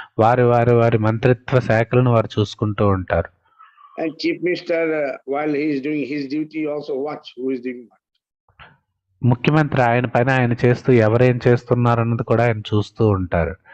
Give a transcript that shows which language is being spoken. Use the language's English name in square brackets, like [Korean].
[Telugu] వారి వారి వారి మంత్రిత్వ శాఖలను వారు చూసుకుంటూ ఉంటారు. [English] And chief minister, while he is doing his duty, also watch who is doing what. [Telugu] ముఖ్యమంత్రి ఆయన పైన ఆయన చేస్తూ ఎవరేం చేస్తున్నారు అన్నది కూడా ఆయన చూస్తూ ఉంటారు.